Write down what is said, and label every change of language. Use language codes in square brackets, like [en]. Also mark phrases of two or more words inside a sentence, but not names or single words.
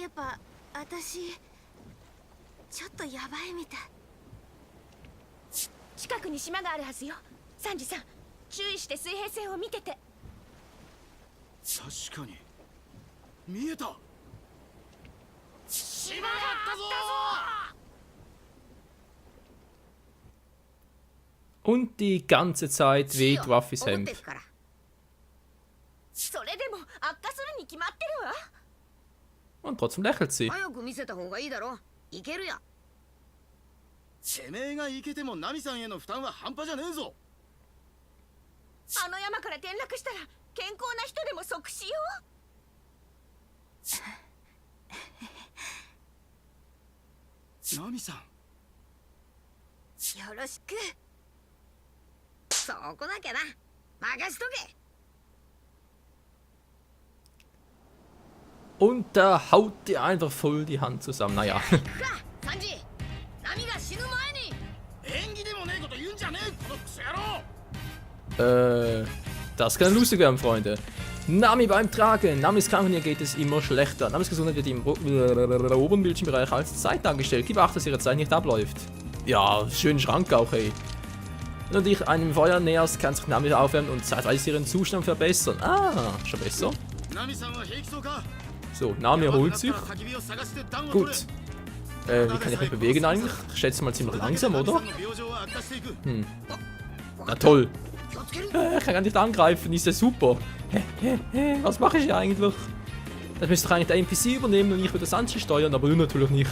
[ja] やっぱ私ちょっとヤバいみたい。近くに島があるはずよ。サンジさん、注意して水平線を見てて。確かに見えた。島だったぞ。 [de] Und die ganze Zeit [ja] え。 [de] weht Ruffys [ja] 怒って [de] Hemd. [ja] るから。それでも悪化するに決まってるわ。 [de] Und trotzdem lächelt sie. [ja] 早く見せた方がいいだろ。いけるよ。てめえがイケてもナミさんへの負担は半端じゃねえぞ。あの山から転落したら健康な人でも即死よ。ナミさん、よろしく。そこだけな。任しとけ。 [de] Und da haut ihr einfach voll die Hand zusammen. Naja. [ja] 行くか、サンジ。波が死ぬ前に。演技でもねえこと言うんじゃねえ、このクソ野郎。 [de] Das kann lustig werden, Freunde. Nami beim Tragen. Namis krank und ihr geht es immer schlechter. Namis Gesundheit wird im oberen Bildschirmbereich als Zeit dargestellt. Gib Acht, dass ihre Zeit nicht abläuft. Ja, schönen Schrank auch, ey. Wenn du dich einem Feuer näherst, kann sich Nami aufwärmen und zeitweise ihren Zustand verbessern. Ah, schon besser. [ja] ナミさんは平気そうか。 [de] So, Nami erholt sich. Gut. Wie kann ich mich bewegen eigentlich? Ich schätze mal ziemlich langsam, oder? Hm. Na toll. Ich kann gar nicht angreifen, ist ja super. Was mache ich hier eigentlich? Das müsste doch eigentlich der NPC übernehmen und ich würde Sanji steuern, aber natürlich nicht.